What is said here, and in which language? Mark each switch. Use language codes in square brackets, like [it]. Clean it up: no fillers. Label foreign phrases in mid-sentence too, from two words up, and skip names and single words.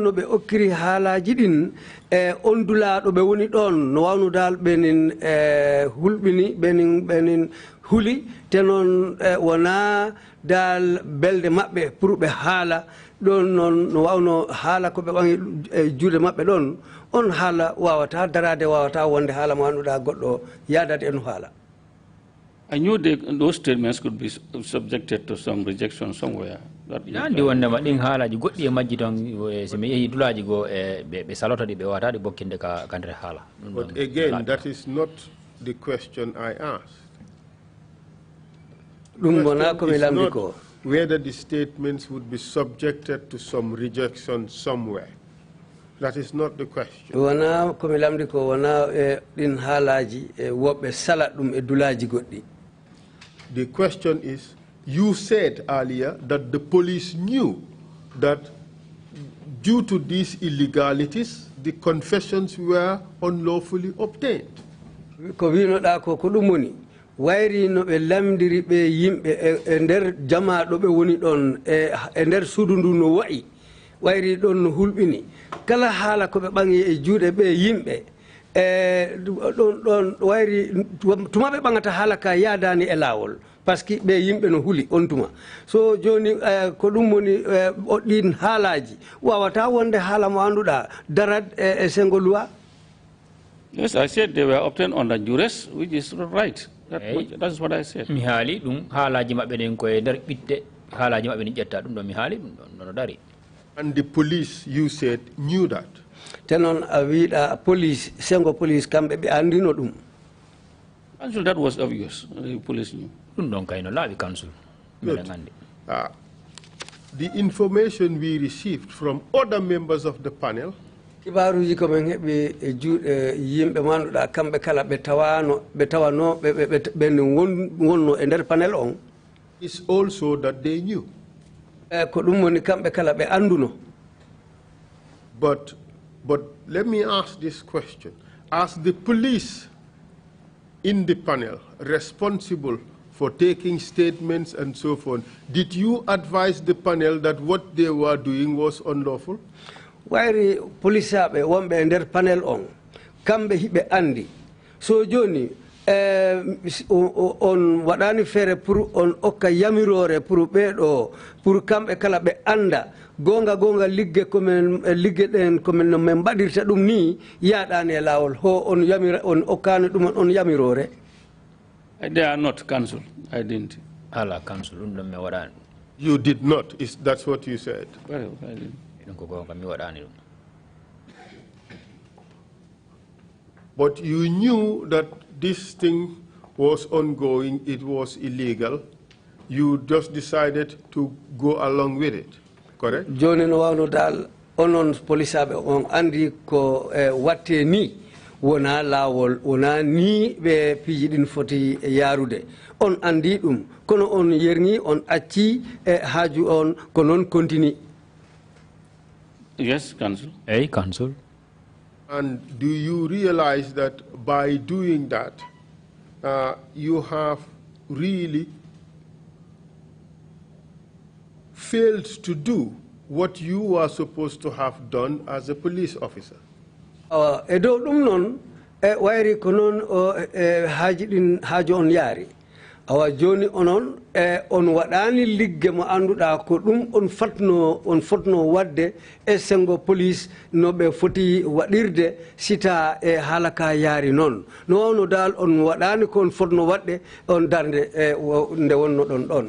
[ff] no be okkiri haalaji din on dulaaɗo ɓe woni ɗon no wawno dal ɓenin hulɓini ɓenin huli te noon wona dal belde maɓɓe pour ɓe haala ɗon noon no wawno haala ko ɓe ɓangi juuɗe maɓɓe ɗon on haala wawata darade wawata wonde haala mo annduɗa goɗɗo yadade eno haala. [en] I knew those statements could be subjected to some rejection somewhere. [ff] Nandi wondema ɗin haalaji goɗɗi e majji ton so mi yeehi dulaji goo ɓe salota ɗi ɓe wawataɗi bokkinde ka nder haala. [en] But again, that is not the question I asked. [ff] ɗum wona komi lamdi ko [en] whether the statements would be subjected to some rejection somewhere. That is not the question. [ff] wona komi lamdi ko wona ɗin haalaji woɓɓe salat ɗum e dulaji goɗɗi. [en] The question is, you said earlier that the police knew that due to these illegalities, the confessions were unlawfully obtained. [ff] Ko winoɗa ko ko ɗum woni wayri no ɓe lamdiri ɓe yimɓe e nder jama ɗo ɓe woni ɗon e nder suudu ndu no wayi wayri ɗon no hulɓini kala haala ko ɓe ɓangi e juuɗe ɓe yimɓe ɗon wayri tuma ɓe ɓangata haala ka yaadani e laawol [fr] par ce que [ff] ɓe yimɓe no huli on tuma so joni ko ɗum woni ɗin haalaji wawata wonde haala mo annduɗa darat e sengo loi. [en] Yes, I said they were obtained under duress, which is right. That's what I said. [ff] Mi haali ɗum haalaji maɓɓe ɗen koye nder ɓitte haalaji maɓɓe ni ƴetta ɗum ɗo mi haali ɗum ɗon no dari. [en] And the police, you said, knew that. [ff] Tenon a wiɗa police sengo police kamɓe ɓe andino ɗum. [en] Council, that was obvious. The police knew. [ff] Ɗum ɗon kayno laaɓi council. [en] The information we received from other members of the panel [ff] kibaruji ko men heɓi e juuɗe yimɓe manduɗa kamɓe kala ɓe tawano ɓe wonno e nder panel on [en] is also that they knew. [ff] Ko ɗum woni kamɓe kala ɓe anduno. [en] But let me ask this question. As the police in the panel responsible for taking statements and so forth, did you advise the panel that what they were doing was unlawful? [ff] Wayri police aɓe wonɓe e nder panel on kamɓe hiɓe andi so joni on waɗani feere pour on okka yamirore pour ɓeɗo pour kamɓe kala ɓe anda gonga ligge komin ligge ɗen komin no min mbaɗirta ɗum ni yaɗani e lawol ho on yamira on okkani ɗum on yamirore. [en] They are not council. I didn't. [ff] Ala council ɗum ɗon mi waɗani. [en] You did not. That's what you said. Well, I didn't. But you knew that this thing was ongoing, it was illegal. You just decided to go along with it, correct? [ff] Joni no wawno dal onon polisaɓe on andi ko watte ni wona lawol wona ni ɓe piiji ɗin foti yarude on andi ɗum kono on yerni on acci haaju on ko noon continue. [en] Yes, council. Hey, council. And do you realize that by doing that, you have really failed to do what you were supposed to have done as a police officer? [ff] E dow ɗum noon wayri ko noon haaji ɗin haaju on yaari awa joni onon on waɗani ligge mo annduɗa ko ɗum on fotno wadde e sengo police no ɓe foti waɗirde sita e haala ka yaari noon no wawno dal on waɗani ko on fotno waɗde on darde nde wonno ɗon ɗon.